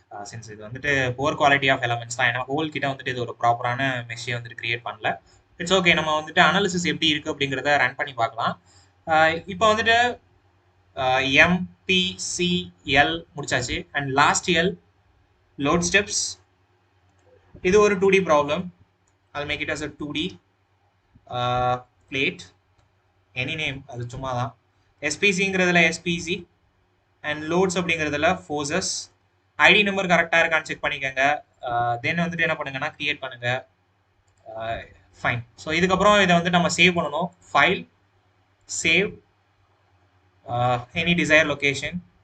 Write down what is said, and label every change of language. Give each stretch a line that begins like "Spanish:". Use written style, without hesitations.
Tamil: Since இது வந்துட்டு poor quality of elements தான், ஏன்னா ஹோல் கிட்ட வந்துட்டு இது ஒரு ப்ராப்பரான மெஷியை வந்துட்டு கிரியேட் பண்ணல.
English: It's okay.
Tamil: நம்ம வந்துட்டு அனாலிசிஸ் எப்படி இருக்கு அப்படிங்கிறத ரன் பண்ணி பார்க்கலாம். இப்போ வந்துட்டு MPCL முடிச்சாச்சு and last L load steps. இது ஒரு 2D problem.
English: I'll make it as a 2D. Plate any name,
Tamil: அது சும்மா தான். எஸ்பிசிங்கிறதுல எஸ்பிசி அண்ட் லோட்ஸ் அப்படிங்கிறதுல ஃபோர்ஸஸ். ஐடி நம்பர் கரெக்டாக இருக்கான்னு செக் பண்ணிக்கோங்க. தென் வந்துட்டு என்ன பண்ணுங்கன்னா கிரியேட் பண்ணுங்க. ஃபைன். ஸோ இதுக்கப்புறம் இதை வந்துட்டு நம்ம சேவ் பண்ணணும். File, save,
English: Any desire location.